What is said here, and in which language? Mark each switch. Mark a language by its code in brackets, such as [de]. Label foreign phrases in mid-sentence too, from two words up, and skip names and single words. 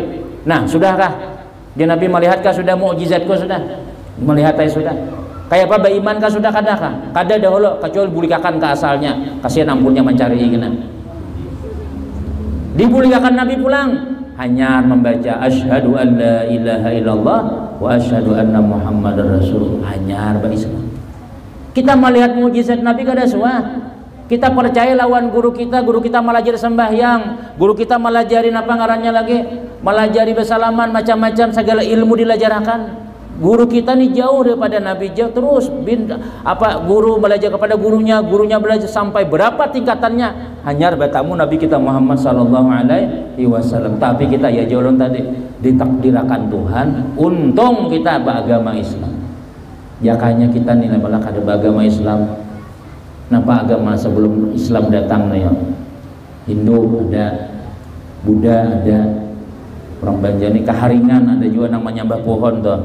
[bjn] Nah, sudahkah dia Nabi melihatkah sudah mukjizatku sudah? Melihat sudah. Kayak apa beriman kah sudah kadakah? Kada dahulu kecuali bulikakan ke asalnya. Kasihan ampunnya mencari ingin. Dibulikakan Nabi pulang hanya membaca [ar] أشهد أن لا إله إلا الله وأشهد أن محمدا رسول. [bjn] Hanya berislam. Kita melihat mukjizat Nabi kada suah. Kita percaya lawan guru kita melajari sembahyang, guru kita melajari apa ngarannya lagi, melajari bersalaman macam-macam segala ilmu dilajarkan. Guru kita nih jauh daripada Nabi, jauh terus guru belajar kepada gurunya belajar sampai berapa tingkatannya hanya bertamu Nabi kita Muhammad [ar] صلى الله عليه وسلم. [bjn] Tapi kita ya jolon tadi ditakdirkan Tuhan untung kita beragama Islam. Jakanya kita nih malah kada beragama Islam. Napa agama sebelum Islam datang nih ya? Hindu ada, Buddha ada, orang Banjani keharingan ada juga namanya nyembah pohon tuh.